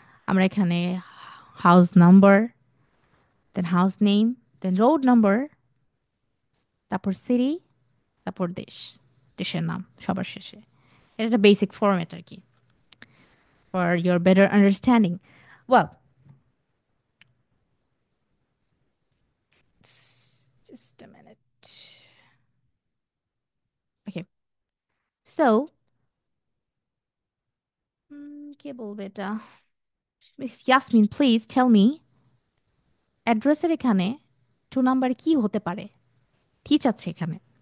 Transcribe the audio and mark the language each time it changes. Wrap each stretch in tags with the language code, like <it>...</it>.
<bn>আমরা এখানে house number, দেন house name, দেন road number, তারপর সিটি, তারপর দেশ, দেশের নাম সবার শেষে। এটা একটা বেসিক ফরম্যাট আর কি,</bn> <en>For your better understanding. Well, just a minute.</en> <bn>Okay, so কে বলবে এটা? Miss Yasmin,</bn> <en>please tell me,</en> <bn>অ্যাড্রেসের এখানে 2 নাম্বারে কি হতে পারে? কি চাচ্ছে এখানে?</bn>